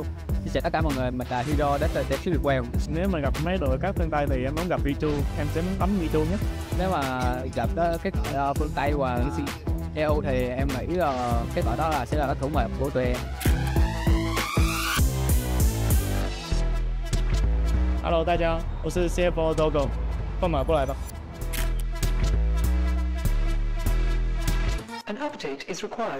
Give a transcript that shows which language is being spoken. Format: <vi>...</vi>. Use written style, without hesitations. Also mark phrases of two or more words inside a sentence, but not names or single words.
<vi>Xin chào tất cả mọi người, mình là Hero đến từ team Secret Wales. Nếu mà gặp mấy đội các phương Tây thì em muốn gặp V2, em sẽ muốn bấm V2 nhất. Nếu mà gặp cái phương Tây và EU thì em nghĩ là cái đội đó sẽ là cái thủ mệnh của tụi em.</vi> <zh>Hello， 大家，我是 CFO Dogo， 放马过来吧。</zh> <en>An update is required.</en>